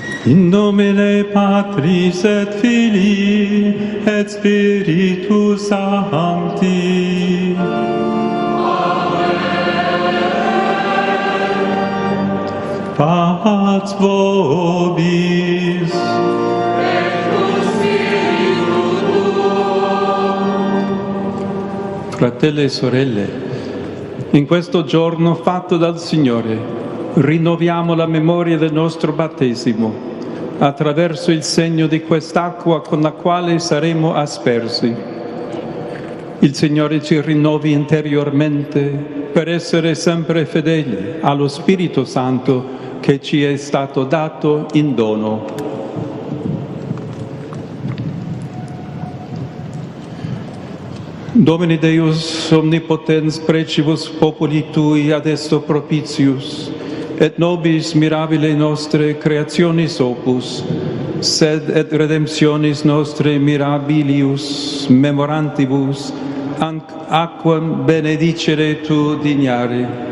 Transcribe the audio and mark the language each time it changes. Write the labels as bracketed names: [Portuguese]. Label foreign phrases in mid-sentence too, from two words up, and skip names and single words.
[Latin] In nomine Patris et Filii et Spiritus Sancti. Pax vobis. [Italian] Fratelli e sorelle, in questo giorno fatto dal Signore, rinnoviamo la memoria del nostro battesimo attraverso il segno di quest'acqua con la quale saremo aspersi. Il Signore ci rinnovi interiormente per essere sempre fedeli allo Spirito Santo che ci è stato dato in dono. [Latin] Domine Deus omnipotens precibus populi Tui ad esto propitius, et nobis mirabile nostre creationis opus, sed et redemptionis nostre mirabilius memorantibus, aquam benedicere Tu dignare.